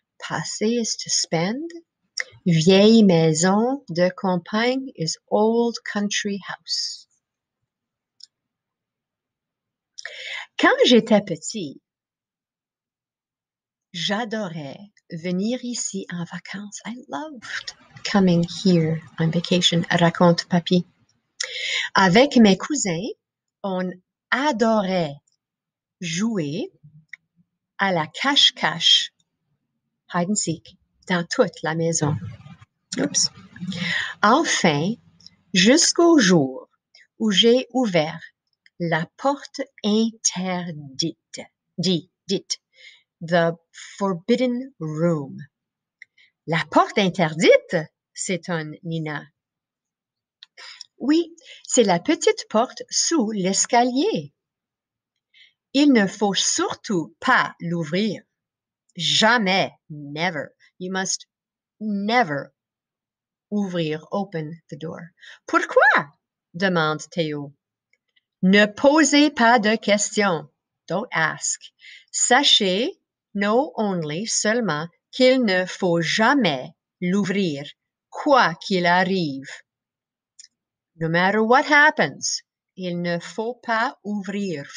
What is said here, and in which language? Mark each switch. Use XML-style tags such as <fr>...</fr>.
<en>Passer is to spend.</en> <fr>Vieille maison de campagne</fr> <en>is old country house.</en> <fr>Quand j'étais petit, j'adorais venir ici en vacances.</fr> <en>I loved coming here on vacation,</en> <fr>raconte Papy. Avec mes cousins, on adorait jouer à la cache-cache,</fr> <en>hide and seek,</en> <fr>dans toute la maison. Oups. Enfin, jusqu'au jour où j'ai ouvert la porte interdite,</fr> <en>the forbidden room.</en> <fr>La porte interdite, s'étonne Nina. Oui, c'est la petite porte sous l'escalier. Il ne faut surtout pas l'ouvrir. Jamais,</fr> <en>never. You must never open the door.</en> <fr>Pourquoi? Demande Théo. Ne posez pas de questions.</fr> <en>Don't ask.</en> <fr>Sachez,</fr> <en>know only,</en> <fr>seulement, qu'il ne faut jamais l'ouvrir, quoi qu'il arrive.</fr> <en>No matter what happens,</en> <fr>il ne faut pas ouvrir.</fr>